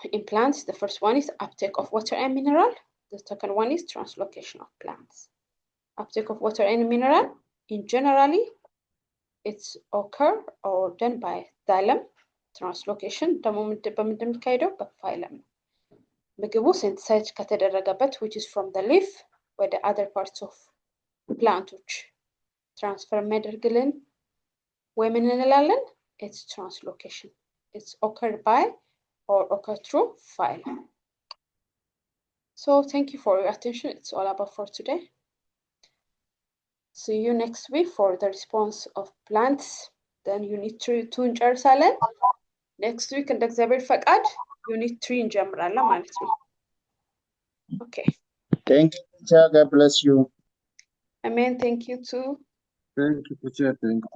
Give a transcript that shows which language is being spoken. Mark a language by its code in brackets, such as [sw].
[en] In plants, the first one is uptake of water and mineral. The second one is translocation of plants. Uptake of water and mineral, in generally, it's occur or done by xylem. [am] Translocation ደግሞ በምንድን የሚካሄደው? በፋይለም ነው። ምግቡ ሲንተሳይዝ ከተደረገበት [en] which is from the leaf [am] ወደ [en] other parts of [am] planቶች ትራንስፈር የሚያደርግልን ወይ ምን እንላለን? [en] It's translocation. It's occurred by or occur through phylum. So thank you for your attention. It's all about for today. See you next week for the response of plants. [am] Then unit 2 እንጨርሳለን። [en] Next week [am] እንደ እግዚአብሔር ፈቃድ unit 3 እንጀምራለን ማለት ነው። Okay. [en] Thank you, teacher. God bless you. Amen. Thank you too. Thank you, teacher. Thank you.